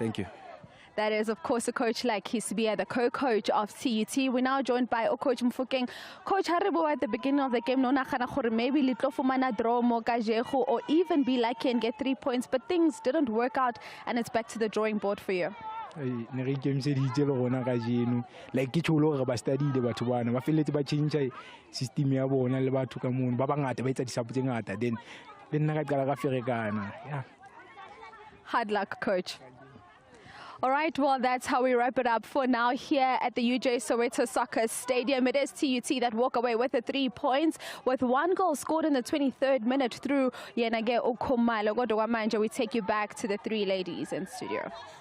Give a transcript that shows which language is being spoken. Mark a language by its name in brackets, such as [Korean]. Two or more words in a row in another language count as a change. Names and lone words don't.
[English] That is, of course, a coach like Hisbia, the co-coach of TUT. We're now joined by Coach Mfokeng. Coach Haribo, at the beginning of the game, maybe little draw more or even be lucky and get 3 points, but things didn't work out, and it's back to the drawing board for you. [Southern Sotho] Like ke tsholo re ba study le batho bana ba feletse ba change system ya bona le batho ka mono ba bangata ba etsa disapo tse ngata then le nna ka qala ka ferekana. [English] Hard luck, coach. All right, well, that's how we wrap it up for now here at the UJ Soweto Soccer Stadium. It is TUT that walk away with the 3 points, with 1 goal scored in the 23rd minute through Yenage Okomalo. Godowamanja, we take you back to the 3 ladies in studio.